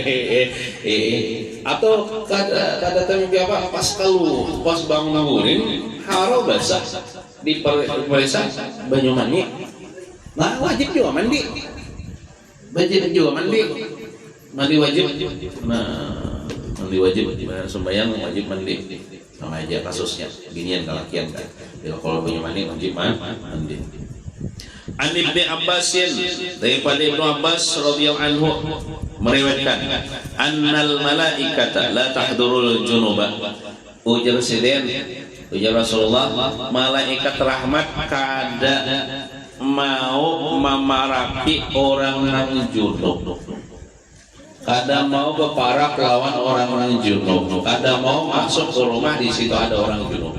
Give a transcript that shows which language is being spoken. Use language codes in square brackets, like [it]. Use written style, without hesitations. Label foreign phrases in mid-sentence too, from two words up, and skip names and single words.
[bjn] atau kada mimpi apa pas bangun guring haro basah diperiksa banyu mani, nah wajib juga mandi wajib, nah mandi wajib sembahyang wajib mandi sama aja kasusnya ginian kalakian kan. Kalau banyu mani wajib mandi. [ar] An Ibnu Abbasin [bjn] daripada Ibnu Abbas radhiyallahu anhu meriwayatkan [ar] annal malaikata la tahdurul junuba. [bjn] Ujar Rasulullah, malaikat rahmat kada mau memaraki orang yang junub, kada mau beparak lawan orang junub, kada mau masuk ke rumah di situ ada orang junub.